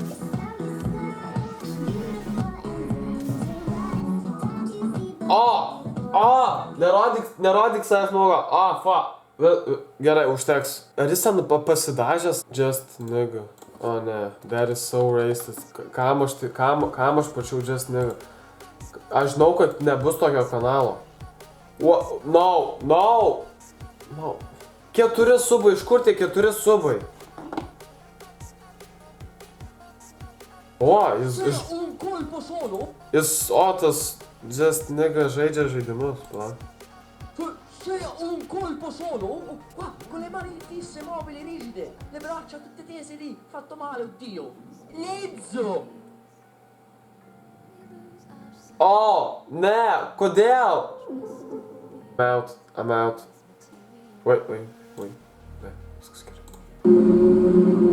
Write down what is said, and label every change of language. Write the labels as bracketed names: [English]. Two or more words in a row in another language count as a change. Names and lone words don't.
[Lithuanian] Nerodyk savęs nuogo. Gerai, užteks. Ar jis ten pasidažęs? [English] Just nigga. Ne, that is so racist. [Lithuanian] Kam aš pačiau Just nigga? Aš žinau, kad nebus tokio kanalo. No. 4 subai, iš kur tie 4 subai? Tas Just nigga žaidžia žaidimus, [Italian] Sei un colpo solo? Qua, con le mani fisse, mobili, rigide, le braccia tutte tese lì, fatto male, oddio. Lezzo! [Lithuanian] Ne, kodėl? [English] I'm out. Wait. [Lithuanian] Ne, viskas gerai.